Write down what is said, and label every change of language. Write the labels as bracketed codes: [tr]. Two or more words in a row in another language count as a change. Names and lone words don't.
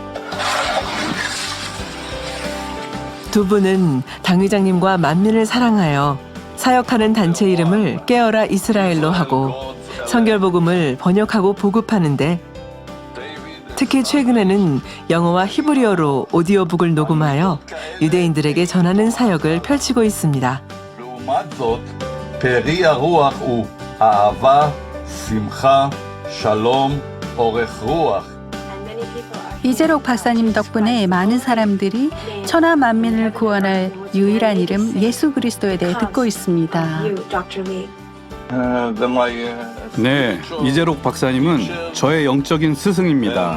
[ko] 두 분은 당 회장님과 만민을 사랑하여 사역하는 단체 이름을 깨어라 이스라엘로 하고 성결복음을 번역하고 보급하는데 특히 최근에는 영어와 히브리어로 오디오북을 녹음하여 유대인들에게 전하는 사역을 펼치고 있습니다. [he] לעומת זאת, פרי הרוח הוא אהבה, שמחה, שלום, אורך רוח. [ko] 이재록 박사님 덕분에 많은 사람들이 천하 만민을 구원할 유일한 이름 예수 그리스도에 대해 듣고 있습니다. 네, 이재록 박사님은 저의 영적인 스승입니다.